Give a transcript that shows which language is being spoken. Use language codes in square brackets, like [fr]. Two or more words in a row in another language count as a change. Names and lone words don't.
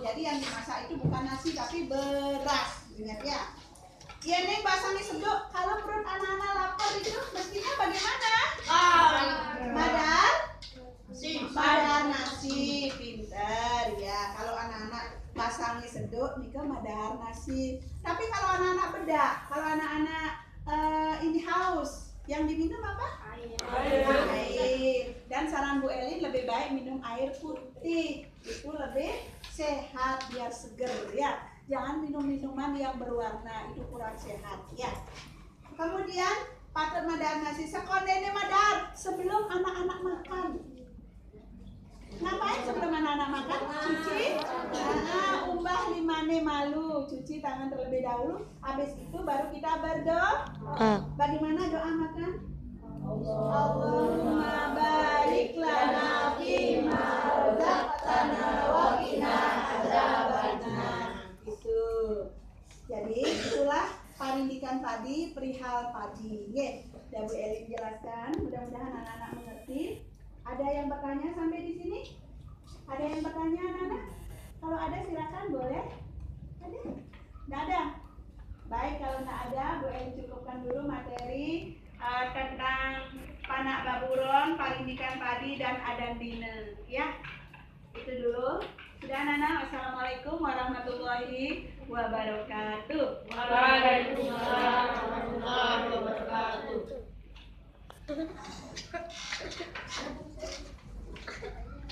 [id] Jadi yang dimasak itu bukan nasi tapi beras. Ingat ya. Ya Neng, bahasanya seduk. Kalau perut anak-anak lapar itu mestinya bagaimana? Badan nasi, pintar ya. Kalau anak-anak bahasa asalnya [ban] seduk nika madar nasi. [id] Tapi kalau anak-anak bedak, kalau anak-anak ini haus, yang diminum apa? Air. Dan saran Bu Elin lebih baik minum air putih, itu lebih sehat biar seger ya. Jangan minum minuman yang berwarna, itu kurang sehat ya. [ban] Kemudian patut madar nasi sekondene madar [id] sebelum anak-anak makan. Ngapain sebelum anak-anak makan? [ban] Cuci umbah limane malu, [id] cuci tangan terlebih dahulu. Habis itu baru kita berdoa. Bagaimana doa makan? [ar] اللهم بارك لنا فيما رزقتنا وقنا عذاب النار. [id] Itu. Jadi itulah parindikan tadi perihal padi. Udah Bu Elin jelaskan, mudah-mudahan anak-anak mengerti. Ada yang bertanya sampai di sini? Ada yang bertanya anak-anak? Kalau ada silakan boleh. Ada? Nggak ada? Baik, kalau nggak ada, Bu Elin cukupkan dulu materi tentang [ban] panak baburon, [id] parindikan padi dan [ban] adan dina. [id] Ya, itu dulu. Sudah anak-anak, [ar] والسلام عليكم ورحمة الله وبركاته. وعليكم السلام ورحمة الله وبركاته.